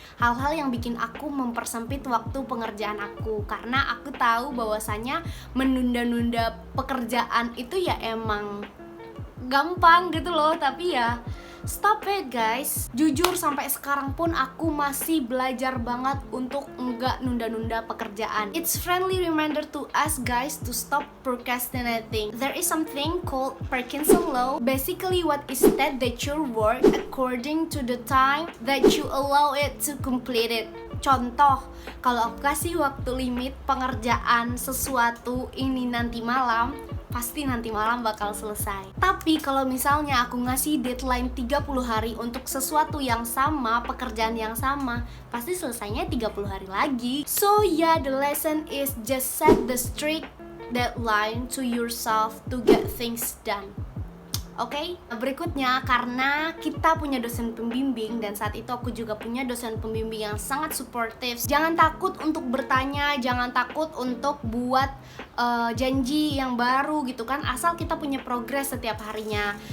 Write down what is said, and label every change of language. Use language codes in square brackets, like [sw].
[id] Hal-hal yang bikin aku mempersempit waktu pengerjaan aku, karena aku tahu bahwasanya menunda-nunda pekerjaan itu ya emang gampang gitu loh. Tapi ya [en] stop it guys. [id] Jujur sampai sekarang pun aku masih belajar banget untuk enggak nunda-nunda pekerjaan. [en] It's friendly reminder to us guys to stop procrastinating. There is something called Parkinson law. Basically what is that your work according to the time that you allow it to complete it. [id] Contoh, kalau aku kasih waktu limit pengerjaan sesuatu ini nanti malam, pasti nanti malam bakal selesai. Tapi kalau misalnya aku ngasih deadline 30 hari untuk sesuatu yang sama, pekerjaan yang sama, pasti selesainya 30 hari lagi. [en] So yeah, the lesson is just set the strict deadline to yourself to get things done. [id] Oke, berikutnya karena kita punya dosen pembimbing dan saat itu aku juga punya dosen pembimbing yang sangat suportif. Jangan takut untuk bertanya, jangan takut untuk buat janji yang baru gitu kan, asal kita punya progres setiap harinya.